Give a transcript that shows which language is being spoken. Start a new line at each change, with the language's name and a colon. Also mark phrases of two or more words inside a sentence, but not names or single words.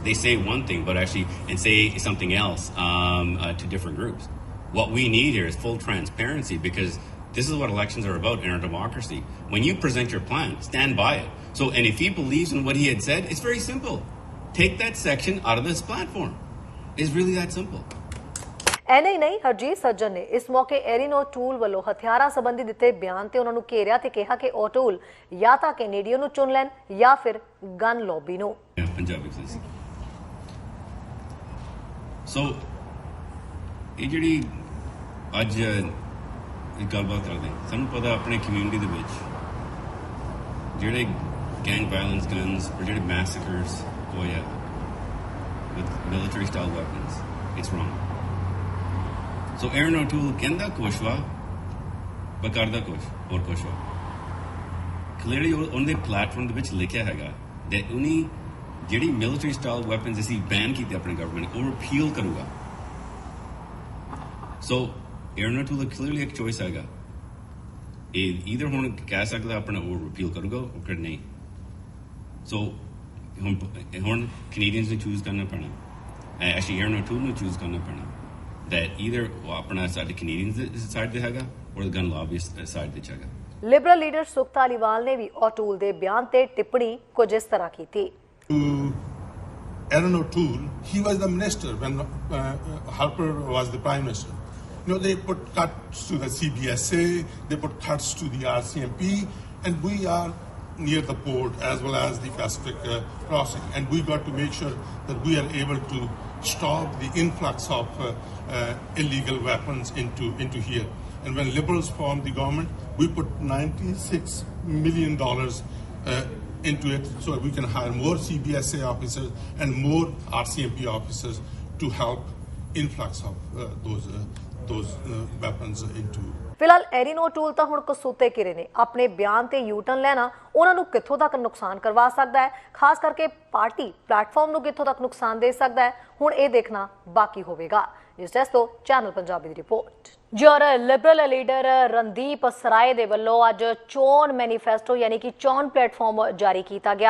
English: They say one thing, but actually say something else to different groups. What we need here is full transparency, because this is what elections are about in our democracy. When you present your plan, stand by it. So, and if he believes in what he had said, it's very simple. Take that section out of this platform. It's really that simple.
Punjabi: ਐਨੇ ਹੀ ਨਹੀਂ, ਹਰਜੀਤ ਸੱਜਣ ਨੇ ਇਸ ਮੌਕੇ ਐਰੀਨ ਓਟੂਲ ਵੱਲੋਂ ਹਥਿਆਰਾਂ ਸੰਬੰਧੀ ਦਿੱਤੇ ਬਿਆਨ ਤੇ ਉਹਨਾਂ ਨੂੰ ਘੇਰਿਆ ਤੇ ਕਿਹਾ ਕਿ ਓਟੂਲ ਜਾਂ ਤਾਂ ਕੈਨੇਡੀਅਨ ਨੂੰ ਚੁਣ ਲੈਣ ਜਾਂ ਫਿਰ
English: gun lobby
Punjabi: ਨੂੰ। ਪੰਜਾਬੀ ਸੋ ਇਹ ਜਿਹੜੀ ਅੱਜ ਗੱਲਬਾਤ ਕਰਦੇ, ਸਾਨੂੰ ਪਤਾ ਆਪਣੇ ਕਮਿਊਨਿਟੀ ਦੇ ਵਿੱਚ ਜਿਹੜੇ
English: gang violence guns
Punjabi: ਔਰ ਜਿਹੜੇ ਮੈਸੇਕਰਸ ਹੋਏ ਆ
English: with military style weapons, it's wrong.
Punjabi: So Aaron O'Toole ਕਹਿੰਦਾ ਕੁਛ ਵਾ ਪਰ ਕਰਦਾ ਕੁਛ ਹੋਰ ਕੁਛ ਵਾ। ਕਲੀਅਰਲੀ ਉਹਦੇ ਪਲੇਟਫਾਰਮ ਦੇ ਵਿੱਚ ਲਿਖਿਆ ਹੈਗਾ ਕਿ ਉਹਨੇ ਜਿਹੜੀ
English: military style weapons
Punjabi: ਅਸੀਂ ਬੈਨ ਕੀਤੇ ਆਪਣੀ ਗਵਰਨਮੈਂਟ ਉਹ ਰਿਪੀਲ ਕਰੂਗਾ। ਸੋ Aaron O'Toole ਕਲੀਅਰਲੀ ਇੱਕ ਚੋਇਸ ਹੈਗਾ, ਇਹ ਈਦਰ ਹੁਣ ਕਹਿ ਸਕਦਾ ਆਪਣਾ ਉਹ ਰਿਪੀਲ ਕਰੂਗਾ ਉਹ ਕਰ ਨਹੀਂ। ਸੋ ਹੁਣ ਕੈਨੇਡੀਅਨਸ ਨੂੰ ਚੂਜ਼ ਕਰਨਾ ਪੈਣਾ, ਐਕਚੁਅਲੀ Aaron O'Toole ਨੂੰ ਚੂਜ਼ ਕਰਨਾ ਪੈਣਾ
English: that either
Punjabi: ਉਹ ਆਪਣਾ ਸਾਡੇ ਕੈਨੇਡੀਅਨਸ ਦੇ ਸਾਈਡ ਤੇ ਹੈਗਾ ਔਰ
English: gun lobbyist side
Punjabi: ਤੇ ਹੈਗਾ। ਲਿਬਰਲ ਲੀਡਰ ਸੁਖ ਧਾਲੀਵਾਲ ਨੇ ਵੀ ਓਟੂਲ ਦੇ ਬਿਆਨ ਤੇ ਟਿੱਪਣੀ ਕੁਝ ਇਸ ਤਰ੍ਹਾਂ ਕੀਤੀ।
English: Aaron O'Toole, he was the minister when Harper was the prime minister. You know, they put cuts to the CBSA, they put cuts to the RCMP, and we are near the port as well as the Pacific crossing, and we got to make sure that we are able to stop the influx of illegal weapons into here. And when Liberals formed the government, we put $96 million into it so we can hire more CBSA officers and more RCMP officers to help influx of those weapons into.
Punjabi: ਫਿਲਹਾਲ ਐਰੀਨ ਓਟੂਲ ਤਾਂ ਹੁਣ ਕਸੂਤੇ ਘਿਰੇ ਨੇ। ਆਪਣੇ ਬਿਆਨ ਤੇ ਯੂਟਰਨ ਲੈਣਾ ਉਹਨਾਂ ਨੂੰ ਕਿੱਥੋਂ ਤੱਕ ਨੁਕਸਾਨ ਕਰਵਾ ਸਕਦਾ ਹੈ, ਖਾਸ ਕਰਕੇ ਪਾਰਟੀ ਪਲੇਟਫਾਰਮ ਨੂੰ ਕਿੱਥੋਂ ਤੱਕ ਨੁਕਸਾਨ ਦੇ ਸਕਦਾ ਹੈ, ਹੁਣ ਇਹ ਦੇਖਣਾ ਬਾਕੀ ਹੋਵੇਗਾ। ਇਸ ਡੈਸਕ ਤੋਂ ਚੈਨਲ ਪੰਜਾਬੀ ਦੀ ਰਿਪੋਰਟ। ਜੋਰ ਲਿਬਰਲ ਲੀਡਰ ਰਣਦੀਪ ਸਰਾਏ ਦੇ ਵੱਲੋਂ ਅੱਜ ਚੋਣ ਮੈਨੀਫੈਸਟੋ ਯਾਨੀ ਕਿ ਚੋਣ ਪਲੇਟਫਾਰਮ ਜਾਰੀ ਕੀਤਾ ਗਿਆ।